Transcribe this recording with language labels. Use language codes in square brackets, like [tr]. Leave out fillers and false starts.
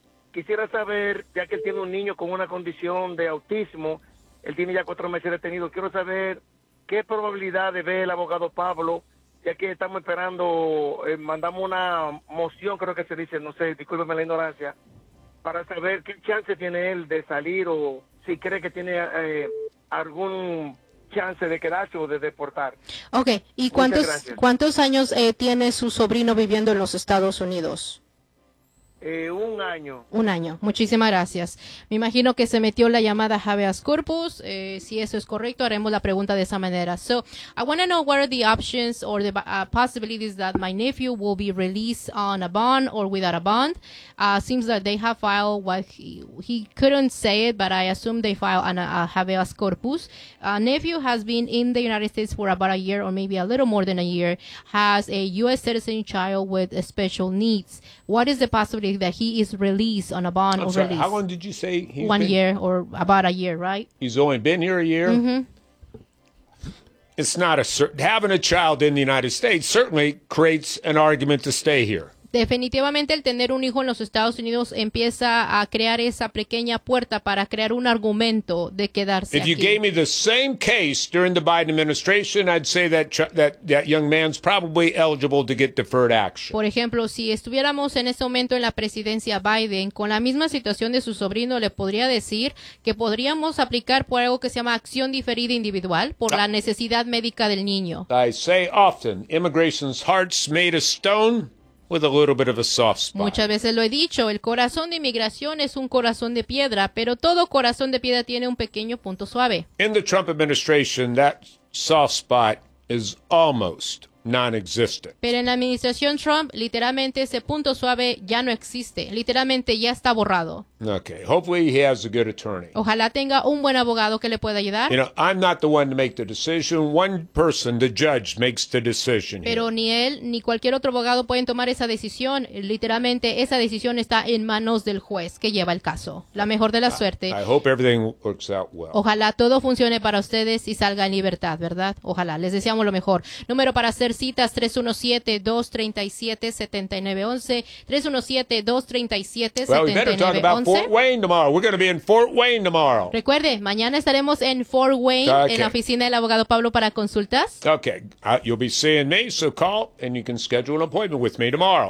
[es] Quisiera saber, ya que él tiene un niño con una condición de autismo, él tiene ya 4 meses detenido, quiero saber qué probabilidad ve el abogado Pablo, ya que estamos esperando, mandamos una moción, creo que se dice, no sé, discúlpeme la ignorancia, para saber qué chance tiene él de salir o si cree que tiene algún chance de quedarse o de deportar. Ok, ¿y cuántos años tiene su sobrino viviendo en los Estados Unidos? Un año. Muchísimas gracias. Me imagino que se metió la llamada habeas corpus. Si eso es correcto, haremos la pregunta de esa manera. [en] So, I want to know what are the options or the possibilities that my nephew will be released on a bond or without a bond. Seems that they have filed what he couldn't say it, but I assume they filed a habeas corpus. Nephew has been in the United States for about a year or maybe a little more than a year, has a U.S. citizen child with special needs. What is the possibility that he is released on a bond or release? How long did you say he's been? 1 year or about a year, right? He's only been here a year? Mm-hmm. It's not a certain. Having a child in the United States certainly creates an argument to stay here. [es] Definitivamente el tener un hijo en los Estados Unidos empieza a crear esa pequeña puerta para crear un argumento de quedarse aquí. [en] If you gave me the same case during the Biden administration, I'd say that young man's probably eligible to get deferred action. [es] Por ejemplo, si estuviéramos en ese momento en la presidencia Biden, con la misma situación de su sobrino, le podría decir que podríamos aplicar por algo que se llama acción diferida individual por la necesidad médica del niño. [en] I say often, immigration's heart's made of stone. With a little bit of a soft spot. [es] Muchas veces lo he dicho, el corazón de inmigración es un corazón de piedra, pero todo corazón de piedra tiene un pequeño punto suave. [en] In the Trump administration, that soft spot is almost non-existent. [es] Pero en la administración Trump, literalmente ese punto suave ya no existe, literalmente ya está borrado. [en] Okay, hopefully he has a good attorney. [es] Ojalá tenga un buen abogado que le pueda ayudar. [en] You know, I'm not the one to make the decision. One person, the judge, makes the decision. [es] Pero [en] here. [es] Ni él ni cualquier otro abogado pueden tomar esa decisión. Literalmente esa decisión está en manos del juez que lleva el caso. La mejor de la suerte. [en] I hope everything works out well. [es] Ojalá todo funcione para ustedes y salga en libertad, ¿verdad? Ojalá. Les deseamos lo mejor. Número para hacer citas 317-237-7911. [en] Fort Wayne tomorrow. We're going to be in Fort Wayne tomorrow. [es] Recuerde, mañana estaremos en Fort Wayne, okay. En la oficina del abogado Pablo para consultas. [en] Okay. You'll be seeing me, so call and you can schedule an appointment with me tomorrow.